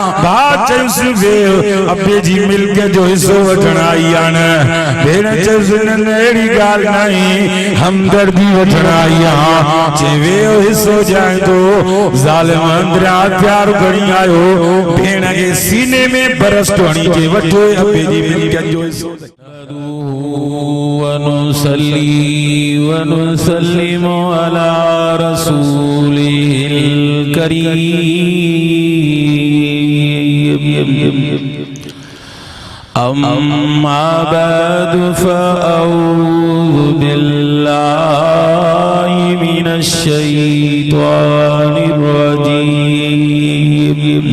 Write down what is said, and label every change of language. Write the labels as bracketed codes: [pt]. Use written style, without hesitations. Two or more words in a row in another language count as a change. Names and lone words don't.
[sd] भाउ चयुसि वेह अबे जी मिल्क जो हिसो वठण आई आहे न। भेण चयुसि न अहिड़ी ॻाल्हि न आहे हमदर्दी वठण आई आहियां। चए वेह हिसो ॾियां थो। ज़ालिम अंदरियां हथियार खणी आयो। भेण खे सीने में बरस्त हणी के वठो अबे जी मिल्क जो हिसो। [ar] ونصلي ونسلم على رسوله الكريم. أما بعد فأعوذ بالله من الشيطان الرجيم.